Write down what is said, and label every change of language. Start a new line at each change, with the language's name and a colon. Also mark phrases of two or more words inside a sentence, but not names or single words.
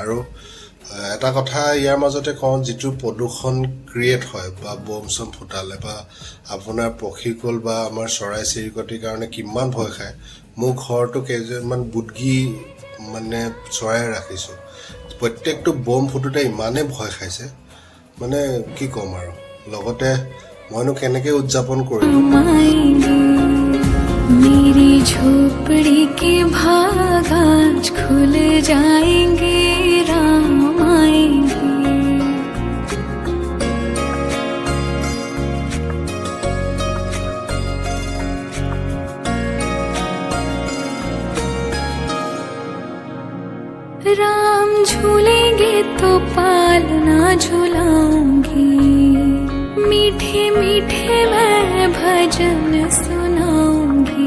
Assamese: আৰু এটা কথা ইয়াৰ মাজতে কওঁ, যিটো প্ৰদূষণ ক্ৰিয়েট হয় বা বম চম ফুটালে বা আপোনাৰ পক্ষীকুল বা আমাৰ চৰাই চিৰিকটিৰ কাৰণে কিমান ভয় খায়। মোৰ ঘৰতো কেইজনমান বুদগি মানে চৰাই ৰাখিছোঁ, প্ৰত্যেকটো বম ফুটোতে ইমানেই ভয় খাইছে, মানে কি ক'ম আৰু। লগতে মইনো কেনেকৈ উদযাপন কৰিলোঁ।
Hindi: मेरी झोपड़ी के भाग आज खुल जाएंगे, राम आएंगे। राम झूलेंगे तो पालना झूलाऊंगी, मीठे मीठे मैं भजन सुनाऊंगी।